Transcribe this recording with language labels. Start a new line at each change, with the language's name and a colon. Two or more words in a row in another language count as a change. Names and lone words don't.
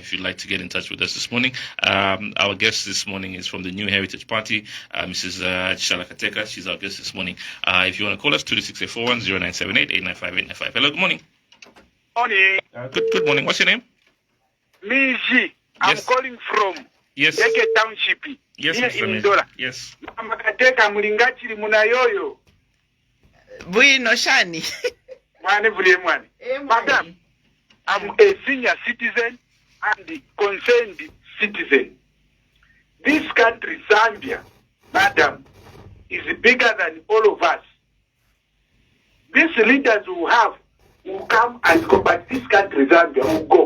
English: If you'd like to get in touch with us this morning. Our guest this morning is from the New Heritage Party, Mrs. Chishala Kateka. She's our guest this morning. If you want to call us, 22684 0978-895-895. Hello. Good morning. Morning. Good morning. What's your name? Miji. I'm calling from Leke Township. Yes, Mr. Mdola. Yes.
Bemba: Kateka mulingachiri munayoyo. Bwino shani. Mwane.
English: Madam, I'm a senior citizen and a concerned citizen. This country, Zambia, madam, is bigger than all of us. These leaders will come and go, but this country, Zambia, will go.